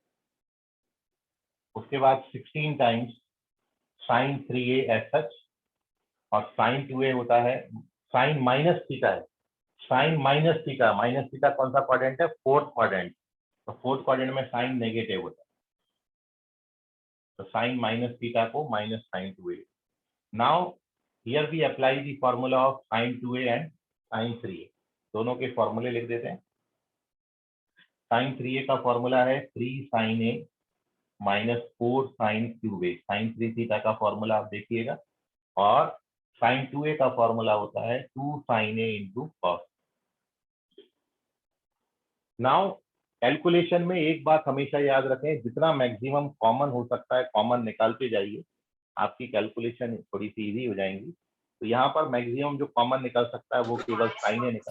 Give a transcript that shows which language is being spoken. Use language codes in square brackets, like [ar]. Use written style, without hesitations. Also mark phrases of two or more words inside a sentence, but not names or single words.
[hi] उसके बाद [en] 16 times sine 3a as such, [hi] और साइन 2a होता है [en] sine minus theta [hi] है। [en] sine minus theta [hi] कौन सा क्वाड्रेंट है? [en] fourth quadrant. [hi] तो [en] fourth quadrant [hi] में [en] sine negative [hi] होता है, तो [en] sine minus theta [hi] को [en] minus sine 2a. now here we apply the formula of sine 2a and sine 3a. [hi] दोनों के फॉर्मूले लिख देते हैं। साइन 3a का फॉर्मूला है [en] 3 sin a minus 4 sin cube a. [hi] साइन 3 थीटा का फॉर्मूला आप देखिएगा, और साइन 2a का फॉर्मूला होता है [en] 2 sin a into cos. now calculation [hi] में एक बात हमेशा याद रखें, जितना [en] maximum common [hi] हो सकता है कॉमन निकालते जाइए, आपकी कैलकुलेशन थोड़ी सी इजी हो जाएंगी। तो यहाँ पर मैक्सिमम जो कॉमन निकल सकता है वो केवल [en] sine a [hi] निकल।